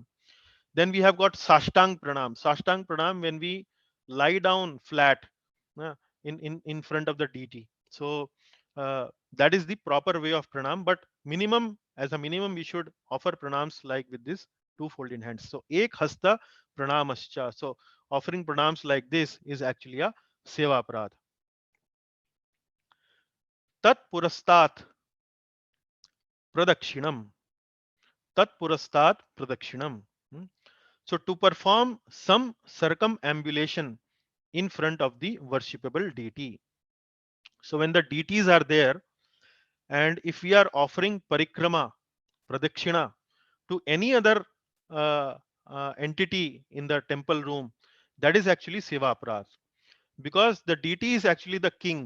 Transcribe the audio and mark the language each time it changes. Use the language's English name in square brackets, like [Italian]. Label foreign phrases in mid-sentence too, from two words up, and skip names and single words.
[English] Then we have got [Sanskrit] साष्टाङ्ग प्रणाम. साष्टाङ्ग प्रणाम, [English] when we lie down flat uh, in front of the deity. So that is the proper way of pranam. But minimum, as a minimum, we should offer pranams like with this two folded hands. [Sanskrit] So एक हस्त प्रणामश्च. [English] So offering pranams like this is actually a [Sanskrit] सेवा अपराध. तत् पुरस्तात् प्रदक्षिणम्. तत् पुरस्तात् प्रदक्षिणम्. [English] So to perform some circumambulation in front of the worshipable deity. So when the deities are there, and if we are offering [Sanskrit] परिक्रमा, प्रदक्षिणा [English] to any other entity in the temple room, that is actually [Sanskrit] सेवा अपराध, [English] because the deity is actually the king.